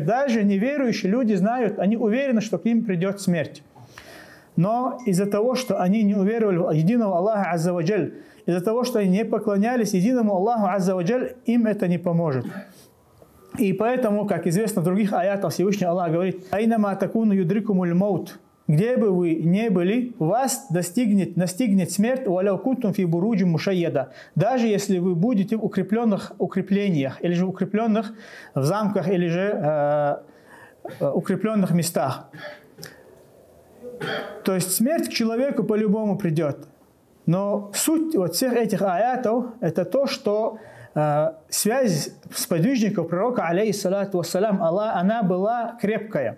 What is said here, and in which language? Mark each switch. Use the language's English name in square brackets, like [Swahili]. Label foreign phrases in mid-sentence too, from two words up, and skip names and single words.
[Russian] Даже неверующие люди знают, они уверены, что к ним придет смерть. Но из-за того, что они не уверовали в единого Аллаха [Arabic] عز وجل, [Russian] из-за того, что они не поклонялись единому Аллаху [Arabic] عز وجل, [Russian] им это не поможет. И поэтому, как известно в других аятах, Всевышний Аллах говорит: [Arabic] «أينما تكونوا يدرككم الموت». [Russian] Где бы вы ни были, вас настигнет смерть, [Arabic] «ولو كنتم في بروج مشيدة». [Russian] Даже если вы будете в укреплениях, или же укрепленных в замках, или же укрепленных местах. То есть смерть к человеку по-любому придет. Но суть вот всех этих аятов – это то, что связь сподвижников пророка, [Arabic] عليه الصلاة والسلام, [Russian] она была крепкая.